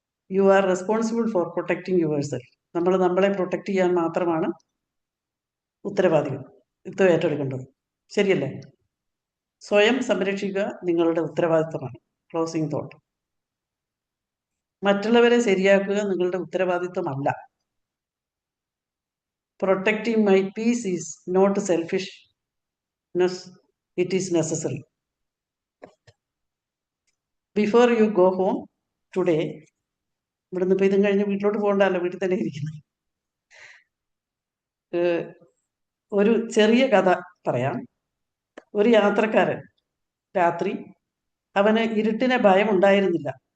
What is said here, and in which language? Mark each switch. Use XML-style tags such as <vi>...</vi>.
<en>You are responsible for protecting yourself.</en> <ml>നമ്മൾ നമ്മളെ protect ചെയ്യാൻ മാത്രമാണ് ഉത്തരവാദിത്വം ഏറ്റെടുക്കേണ്ടത്. ശരിയല്ലേ? സ്വയം സംരക്ഷിക്കുക നിങ്ങളുടെ ഉത്തരവാദിത്വമാണ്. Closing thought. മറ്റുള്ളവരെ ശരിയാക്കുക നിങ്ങളുടെ ഉത്തരവാദിത്വമല്ല.</ml> <en>Protecting my peace is not selfishness, it is necessary. Before you go home today,</en> <ml>ഇവിടുന്ന് ഇപ്പം ഇതും കഴിഞ്ഞ് വീട്ടിലോട്ട് പോകണ്ടല്ലോ, വീട്ടിൽ തന്നെ ഇരിക്കുന്നത്. ഒരു ചെറിയ കഥ പറയാം. ഒരു യാത്രക്കാരൻ രാത്രി, അവന് ഇരുട്ടിനെ ഭയം ഉണ്ടായിരുന്നില്ല.</ml>